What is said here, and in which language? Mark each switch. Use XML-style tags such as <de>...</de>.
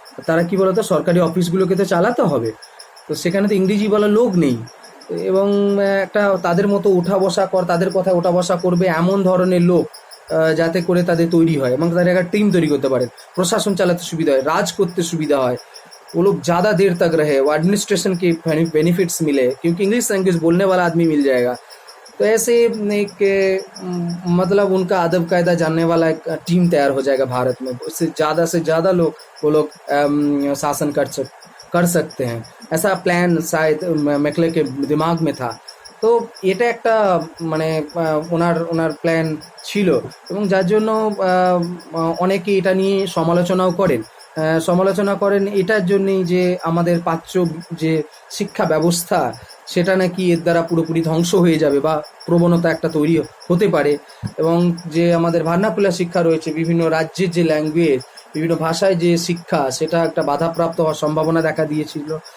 <bn>তারা কি বলতো, সরকারি অফিসগুলোকে তো চালাতে হবে, তো সেখানে তো ইংরেজি বলা লোক নেই, এবং একটা তাদের মতো তাদের কথায় ওঠা বসা করবে এমন ধরনের লোক যাতে করে তাদের তৈরি হয় এবং তাদের একটা টিম তৈরি করতে পারেন, প্রশাসন চালাতে সুবিধা হয়, রাজ করতে সুবিধা হয়,</bn> <hi>वो लोग ज़्यादा देर तक रहे, वो एडमिनिस्ट्रेशन के बेनिफिट्स मिले क्योंकि इंग्लिश लैंग्वेज बोलने वाला आदमी मिल जाएगा। तो ऐसे एक मतलब उनका अदब कायदा जानने वाला एक टीम तैयार हो जाएगा भारत में, उससे ज़्यादा लोग वो लोग शासन कर सकते हैं। ऐसा प्लान शायद मैकले के दिमाग में था।</hi> <bn>তো এটা একটা মানে ওনার ওনার প্ল্যান ছিল এবং যার জন্য অনেকে এটা নিয়ে সমালোচনা করেন এটার জন্যই যে আমাদের প্রাচ্য যে শিক্ষা ব্যবস্থা সেটা নাকি এর দ্বারা পুরোপুরি ধ্বংস হয়ে যাবে বা প্রবণতা একটা তৈরি হতে পারে, এবং যে আমাদের ভার্নাকুলার শিক্ষা রয়েছে, বিভিন্ন রাজ্যের যে ল্যাঙ্গুয়েজ, বিভিন্ন ভাষায় যে শিক্ষা, সেটা একটা বাধাপ্রাপ্ত হওয়ার সম্ভাবনা দেখা দিয়েছিল।</bn>